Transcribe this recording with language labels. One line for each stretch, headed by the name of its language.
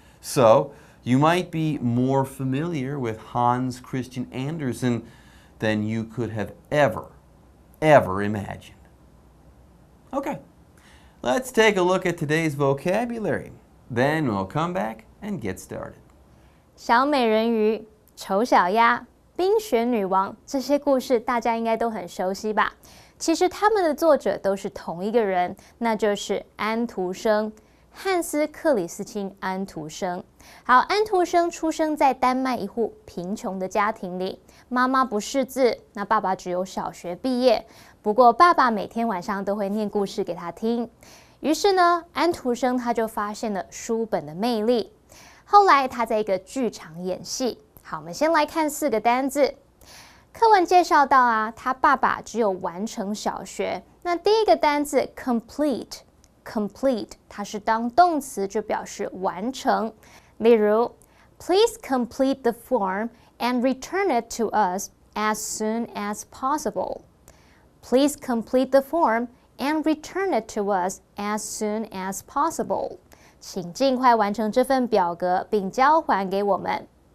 English: So, you might be more familiar with Hans Christian Andersen than you could have ever imagined. Okay, let's take a look at today's vocabulary. Then we'll come back and get started.
Chinese: 小美人鱼、丑小鸭、冰雪女王，这些故事大家应该都很熟悉吧？其实他们的作者都是同一个人，那就是安徒生。汉斯·克里斯汀·安徒生。好，安徒生出生在丹麦一户贫穷的家庭里，妈妈不识字，那爸爸只有小学毕业。不过爸爸每天晚上都会念故事给他听。于是呢，安徒生他就发现了书本的魅力。后来他在一个剧场演戏。好，我们先来看4个单字。课文介绍到啊，他爸爸只有完成小学。那第一个单字 complete， 它是当动词，就表示完成。
English: 例如 Please complete the form and return it to us as soon as possible. Please complete the form and return it to us as soon as possible.
Chinese: 请尽快完成这份表格并交还给我们。